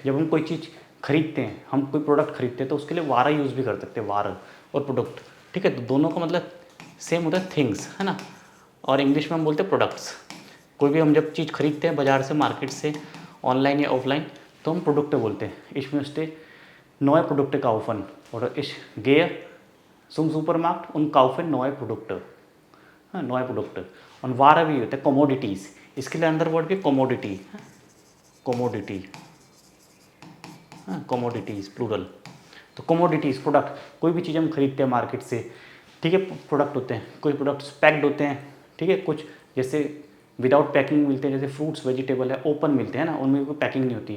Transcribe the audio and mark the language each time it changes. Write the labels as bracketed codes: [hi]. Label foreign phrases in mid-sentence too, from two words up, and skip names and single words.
[hi] जब हम कोई चीज़ खरीदते हैं, हम कोई प्रोडक्ट खरीदते हैं तो उसके लिए वारा यूज़ भी कर सकते हैं, वारा और प्रोडक्ट। ठीक है, तो दोनों का मतलब सेम होता है, थिंग्स, है ना। और इंग्लिश में हम बोलते हैं प्रोडक्ट्स। कोई भी हम जब चीज़ खरीदते हैं बाजार से, मार्केट से, ऑनलाइन या ऑफलाइन, तो हम प्रोडक्ट बोलते हैं। [de] Ich möchte neue Produkte kaufen oder ich gehe zum Supermarkt und kaufe neue Produkte। [hi] हाँ, [de] neue Produkte। [hi] और वारा भी होता है commodities। इसके लिए [en] other word भी commodity, commodity, commodities plural. [hi] तो [en] commodities product, [hi] कोई भी चीज़ हम खरीदते हैं मार्केट से, ठीक है, प्रोडक्ट होते हैं। कोई [en] products packed [hi] होते हैं, ठीक है, कुछ जैसे [en] without packing [hi] मिलते हैं, जैसे [en] fruits vegetable [hi] है ओपन मिलते हैं ना, उनमें कोई पैकिंग नहीं होती।